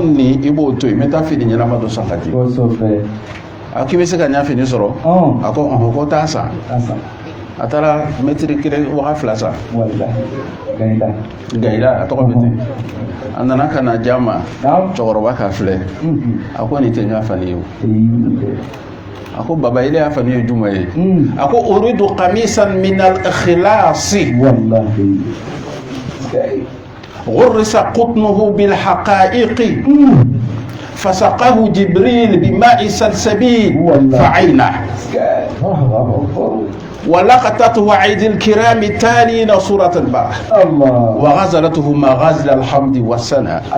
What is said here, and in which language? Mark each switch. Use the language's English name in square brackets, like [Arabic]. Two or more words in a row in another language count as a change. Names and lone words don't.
[Bambara] nin i b'o to yen n bɛ taa fini ɲɛnama dɔ san ka di a k'i bɛ se ka ɲa fini sɔrɔ a ko ko taa san a taara mɛtiri kelen waga 2 san gayila a tɔgɔ bɛ ten a nana ka na diya ma cɛkɔrɔba ka filɛ a ko nin tɛ n y'a fani ye o a ko baba ile y'a fani ye juma ye a ko [Arabic] أريد قميصا من الإخلاص [Bambara] wallahi [Arabic] غرس قطنه بالحقائق فسقه جبريل بماء سلسبيل فعينه ولقطته أيدي الكرام التالين سورة البقرة وغزلته مغازل الحمد والسنة